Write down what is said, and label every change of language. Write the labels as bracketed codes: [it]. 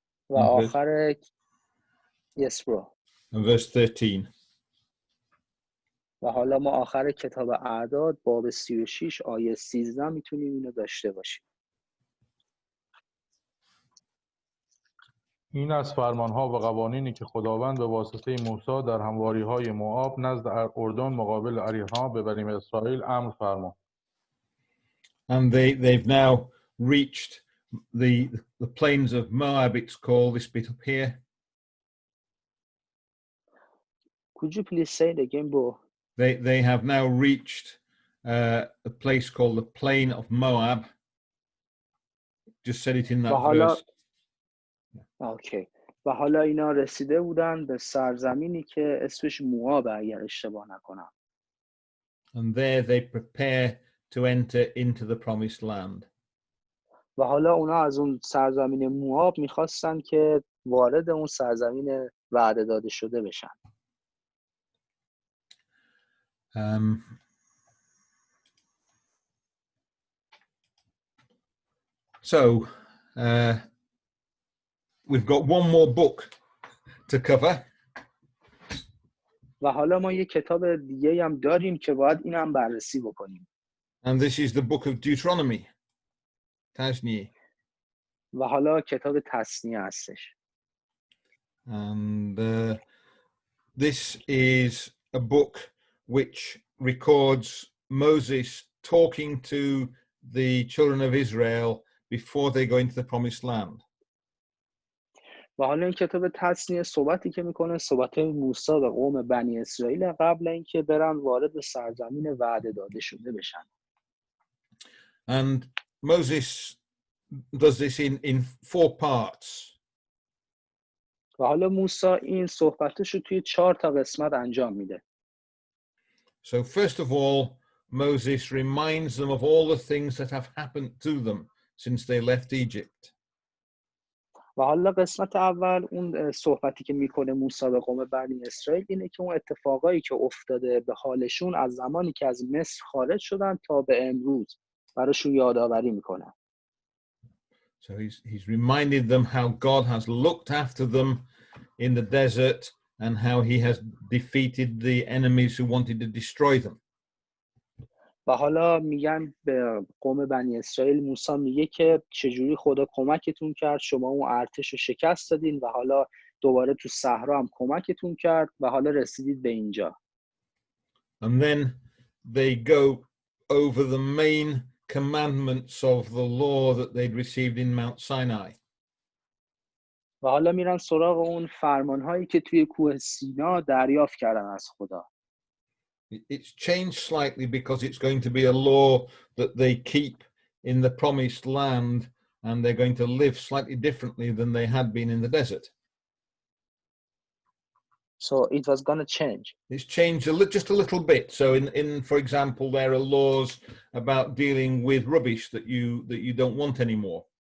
[fa] و آخر [en] yes bro. and verse 13. [fa] و حالا ما آخر کتاب اعداد باب 36 آیه 13 میتونیم اینو داشته باشیم. این از فرمانها و قوانینی که خداوند به واسطه موسی در همواری‌های موآب نزد اردن مقابل اریحا به بنی اسرائیل امر فرمود. [en] And they've now reached the plains of Moab, it's called, this bit up here. Could you please say it again, bro? They have now reached a place called the plain of Moab. Just said it in that verse. Okay. [fa] و حالا اینا رسیده بودن به سرزمینی که اسمش موآب اگر اشتباه نکنم. [en] And there they prepare to enter into the promised land. [fa] و حالا اونا از اون سرزمین موآب میخواستن که وارد اون سرزمین وعده داده شده بشن. [en] So we've got one more book to cover. [fa] و حالا ما یه کتاب دیگه هم داریم که باید این هم بررسی بکنیم. [en] And this is the book of Deuteronomy. [fa] تثنیه. و حالا کتاب تثنیه هستش. [en] And this is a book which records Moses talking to the children of Israel before they go into the promised land. [fa] و حالا این کتاب تثنیه صحبتی که میکنه صحبت موسی و قوم بنی اسرائیل قبل اینکه برن وارد سرزمین وعده داده شده بشن. [en] And Moses does this in 4 parts. [fa] و حالا موسی این صحبتش رو توی 4 تا قسمت انجام میده. [en] So first of all, Moses reminds them of all the things that have happened to them since they left Egypt. [fa] و حالا قسمت اول اون صحبتی که میکنه موسی به قوم بنی اسرائیل اینه که اون اتفاقایی که افتاده به حالشون از زمانی که از مصر خارج شدن تا به امروز براشون یادآوری میکنه. [en] So he's reminded them how God has looked after them in the desert and how he has defeated the enemies who wanted to destroy them. [fa] و حالا میگن به قوم بنی اسرائیل موسی میگه که چجوری خدا کمکتون کرد، شما اون ارتش رو شکست دادین و حالا دوباره تو صحرا هم کمکتون کرد و حالا رسیدید به اینجا. [en] And then they go over the main commandments of the law that they'd received in Mount Sinai. [fa] و حالا میرن سراغ اون فرمانهایی که توی کوه سینا دریافت کردن از خدا. [en] It's changed slightly because it's going to be a law that they keep in the promised land, and they're going to live slightly differently than they had been in the desert. So it was gonna change. It's changed just a little bit. So in for example, there are laws about dealing with rubbish that you don't want anymore.